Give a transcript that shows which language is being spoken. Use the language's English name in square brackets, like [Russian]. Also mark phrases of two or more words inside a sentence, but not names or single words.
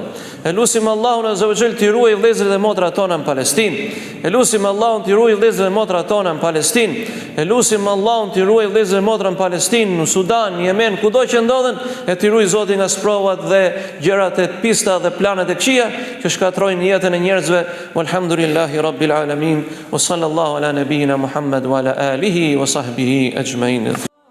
[Albanian] Lutim Allahun [Arabic] عز وجل [Albanian] të ruaj vëllezërit dhe motrat tona në Palestinë. Lutim Allahun të ruaj vëllezërit dhe motrat tona në Palestinë. Lutim Allahun të ruaj vëllezërit dhe motrat në Palestinë, në Sudan, në Yemen, kudo që ndodhen, e të ruaj Zoti nga sprovat dhe gjërat e pista dhe planet e këqija që shkatrojnë jetën e njerëzve. [Arabic] والحمد لله رب العالمين، وصلى الله على نبينا محمد وعلى آله وصحبه أجمعين.